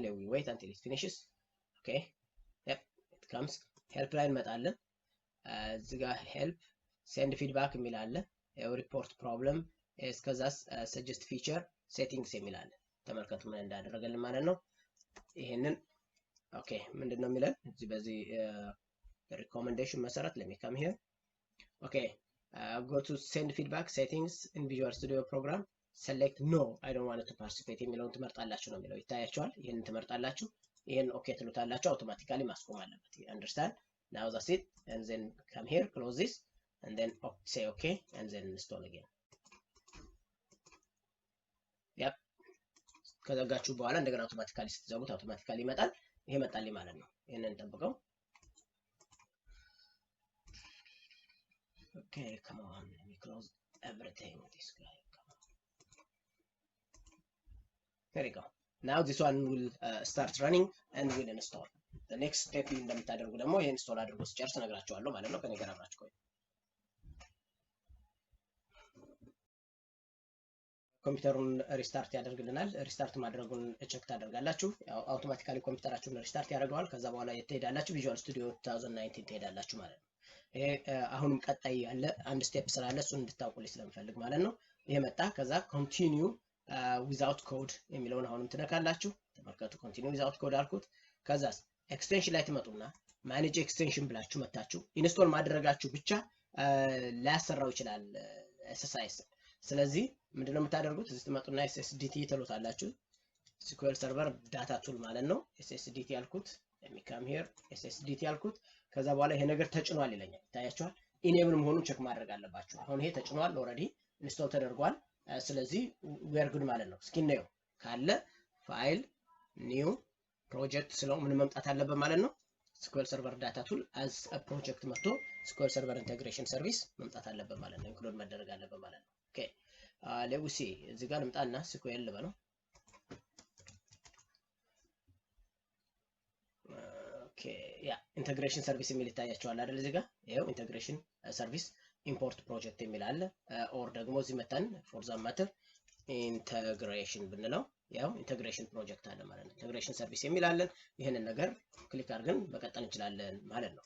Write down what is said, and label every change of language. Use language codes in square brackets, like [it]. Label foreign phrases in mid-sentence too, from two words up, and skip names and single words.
[en] we wait until it finishes. okay yep it comes. [am] help ላይ እንመጣለን። እዚህ ጋር [en] help send feedback [am] የሚል አለ። [en] report problem [am] እስከዛስ [en] suggest feature settings [am] የሚል አለ። ተመልከቱ ምን እንዳደረገልን ማለት ነው። ይሄንን ኦኬ ምንድነው የሚለን እዚህ በዚህ recommendation መሰረት [en] let me come here. okay go to send feedback settings in Visual Studio program select no I don't want to participate [am] የሚለውን ትመርጣላችሁ ነው የሚለው። ይታያችኋል። ይሄንን ትመርጣላችሁ። ይሄን ኦኬ ትሉታላችሁ። አውቶማቲካሊ ማስቆም አለበት። [en] understand now that's it and then come here close this and then say okay and then install again. [am] yep ከዘጋችሁ በኋላ እንደገና አውቶማቲካሊ ስትዘጉት አውቶማቲካሊ ይመጣል። ይሄ መጣልኝ ማለት ነው። ይሄንን እንጠብቀው። [en] okay come on let me close everything with this guy. come on. There you go. now this one will start running and will install. the next step [am] እንደምታደርጉ ደግሞ ይሄን ኢንስቶል አድርጎ ሲጨርስ እነግራችኋለሁ ማለት ነው። ከኔ ጋር አብራችሁ ቆዩ። ኮምፒውተሩን ሪስታርት ያደርግልናል። ሪስታርት ማድረጉን ቼክ ታደርጋላችሁ። ያው አውቶማቲካሊ ኮምፒውተራችሁን ሪስታርት ያደርገዋል። ከዛ በኋላ ትሄዳላችሁ Visual Studio 2019 ትሄዳላችሁ ማለት ነው። ይሄ አሁንም ቀጣይ ያለ አንድ ስቴፕ ስላለ እሱን እንድታውቁልኝ ስለምፈልግ ማለት ነው። ይሄ መጣ። ከዛ [en] continue without code [am] የሚለውን አሁንም ትነካላችሁ። ተመልከቱ [en] continue without code [am] አልኩት። ከዛስ ኤክስቴንሽን ላይ ትመጡና [en] manage extension [am] ብላችሁ መታችሁ ኢንስቶል ማድረጋችሁ ብቻ ላያሰራው ይችላል SSIS። ስለዚህ ምንድነው የምታደርጉት? እዚህ ትመጡና SSDT ትሉታላችሁ። SQL Server ዳታ ቱል ማለት ነው። SSDT ያልኩት [en] let me come here [am] SSDT ያልኩት። ከዛ በኋላ ይሄ ነገር ተጭኗል ይለኛል። ይታያችኋል። ኢኔብል መሆኑን ቼክ ማድረግ አለባችሁ። አሁን ይሄ ተጭኗል [en] already install [am] ተደርጓል። ስለዚህ [en] we are [am] good ማለት ነው። እስኪ ነው ካለ [en] file new project [am] ስለው ምን መምጣት አለበት ማለት ነው። SQL Server ዳታ ቱል [en] as a project [am] መጥቶ SQL Server integration service መምጣት አለበት ማለት ነው። ኢንክሉድ መደረግ አለበት ማለት ነው። ኦኬ [en] let me see [am] እዚህ ጋር ልምጣና SQL ልበለው። ኦኬ ያ [en] integration service [am] የሚል ይታያችኋል አይደል? እዚህ ጋር ይሄው [en] integration service import project [am] የሚል አለ። ኦር ደግሞ እዚህ መተን [en] for that matter [am] ኢንተግሬሽን ብንለው ያው [en] integration project [am] አለ ማለት ነው። [en] integration service [am] የሚል አለ። ይሄንን ነገር ክሊክ አድርገን መቀጠል እንችላለን ማለት ነው።